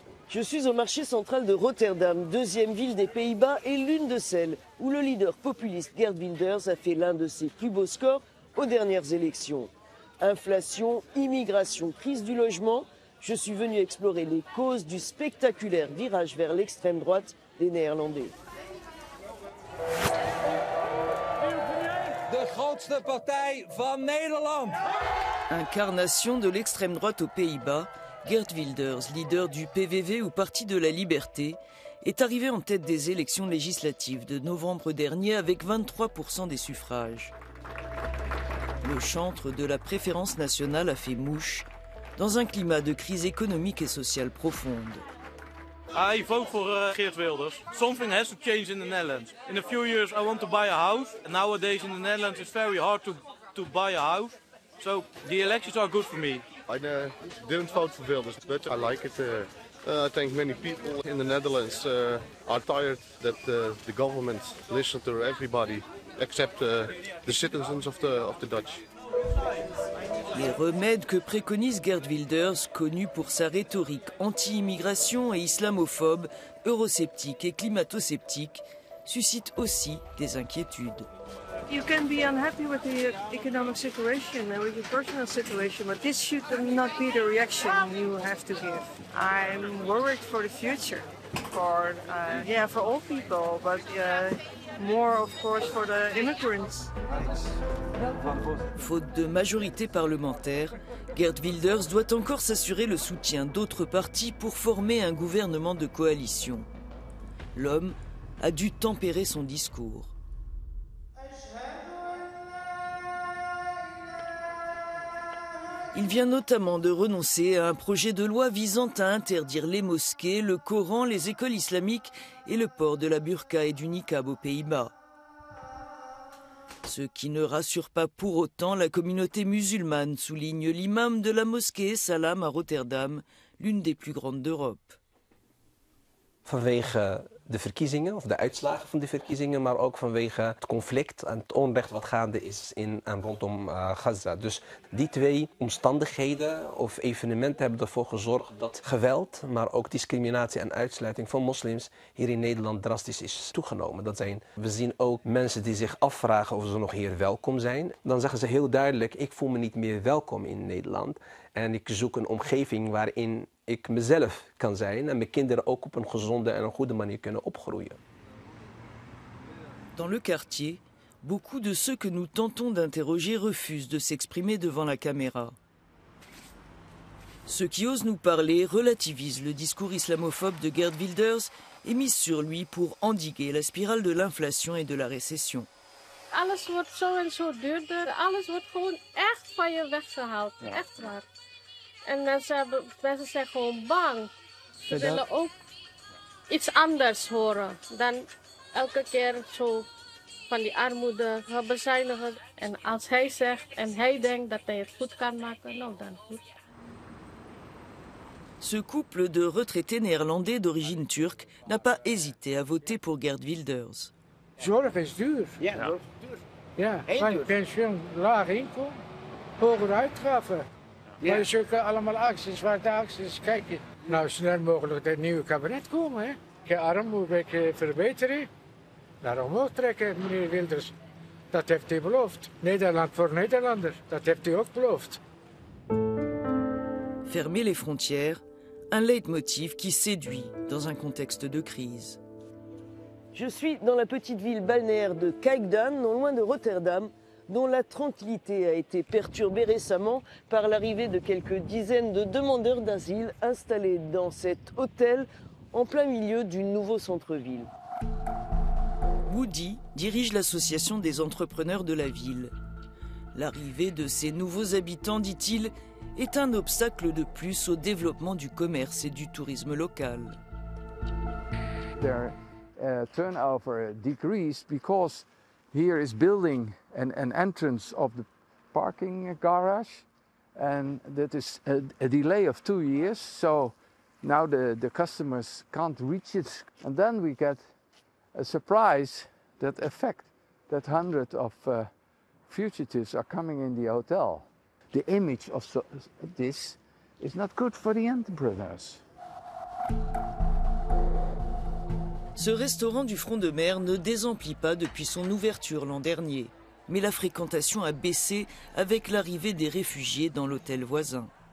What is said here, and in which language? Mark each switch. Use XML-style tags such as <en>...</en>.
<fr>Je suis au marché central de Rotterdam, deuxième ville des Pays-Bas et l'une de celles où le leader populiste Geert Wilders a fait l'un de ses plus beaux scores aux dernières élections. Inflation, immigration, crise du logement, je suis venu explorer les causes du spectaculaire virage vers l'extrême droite des Néerlandais.</fr> <nl>De grootste partij van Nederland.</nl> <fr>Incarnation de l'extrême droite aux Pays-Bas, Geert Wilders, leader du PVV ou Parti de la Liberté, est arrivé en tête des élections législatives de novembre dernier avec 23% des suffrages. Le chantre de la préférence nationale a fait mouche dans un climat de crise économique et sociale profonde.</fr> <en>I vote for Geert Wilders. Something has to change in the Netherlands. In a few years I want to buy a house. And nowadays in the Netherlands it's very hard to buy a house. So the elections are good for me. I didn't vote for Wilders, but I like it. I think many people in the Netherlands are tired that the government listens to everybody except the citizens of the Dutch.</en> <fr>Les remèdes que préconise Geert Wilders, connu pour sa rhétorique anti-immigration et islamophobe, eurosceptique et climato-sceptique, suscitent aussi des inquiétudes.</fr> <en>You can be unhappy with the economic situation and with your personal situation, but this should not be the reaction you have to give. I'm worried for the future, for all people, but more of course for the immigrants.</en> <fr>Faute de majorité parlementaire, Geert Wilders doit encore s'assurer le soutien d'autres partis pour former un gouvernement de coalition. L'homme a dû tempérer son discours. Il vient notamment de renoncer à un projet de loi visant à interdire les mosquées, le Coran, les écoles islamiques et le port de la burqa et du niqab aux Pays-Bas. Ce qui ne rassure pas pour autant la communauté musulmane, souligne l'imam de la mosquée Salam à Rotterdam, l'une des plus grandes d'Europe.</fr> <nl>Vanwege de verkiezingen, of de uitslagen van de verkiezingen, maar ook vanwege het conflict en het onrecht wat gaande is in en rondom Gaza. Dus die twee omstandigheden of evenementen hebben ervoor gezorgd dat geweld, maar ook discriminatie en uitsluiting van moslims hier in Nederland drastisch is toegenomen. We zien ook mensen die zich afvragen of ze nog hier welkom zijn. Dan zeggen ze heel duidelijk, ik voel me niet meer welkom in Nederland en ik zoek een omgeving waarin ik mezelf kan zijn en mijn kinderen ook op een gezonde en een goede manier kunnen opgroeien.</nl> <fr>Dans le quartier, beaucoup de ceux que nous tentons d'interroger refusent de s'exprimer devant la caméra. Ceux qui osent nous parler relativisent le discours islamophobe de Geert Wilders et misent sur lui pour endiguer la spirale de l'inflation et de la récession.</fr> <nl>Alles wordt zo en zo duurder. Alles wordt gewoon echt van je weggehaald. Ja. Echt waar. En mensen zijn gewoon bang. Ze willen ook iets anders horen dan elke keer zo van die armoede bezuinigen. En als hij zegt en hij denkt dat hij het goed kan maken, nou dan goed.</nl> <fr>Ce couple de retraités néerlandais d'origine turque n'a pas hésité à voter pour Geert Wilders.</fr> <nl>Zorg is duur. Ja, ja, van pensioen, laag inkomen, hogere uitgaven. Ja. Maar zulke allemaal acties, zwarte acties, kijk je. Nou, snel mogelijk het nieuwe kabinet komen, hè. Je armoede verbeteren. Naar omhoog trekken, meneer Wilders. Dat heeft hij beloofd. Nederland voor Nederlander, dat heeft hij ook beloofd.</nl> <fr>Fermer les frontières, un leitmotiv qui séduit dans un contexte de crise. Je suis dans la petite ville balnéaire de Kijkduin, non loin de Rotterdam, dont la tranquillité a été perturbée récemment par l'arrivée de quelques dizaines de demandeurs d'asile installés dans cet hôtel en plein milieu du nouveau centre-ville. Woody dirige l'association des entrepreneurs de la ville. L'arrivée de ces nouveaux habitants, dit-il, est un obstacle de plus au développement du commerce et du tourisme local.</fr> <en>Their turnover decreased because here is building an entrance of the parking garage and that is a delay of 2 years. So now the customers can't reach it, and then we get a surprise that effect that hundreds of fugitives are coming in the hotel. The image of this is not good for the entrepreneurs.</en> <fr>Ce restaurant du front de mer ne désemplit pas depuis son ouverture l'an dernier. Mais la fréquentation a baissé avec l'arrivée des réfugiés dans l'hôtel voisin.</fr>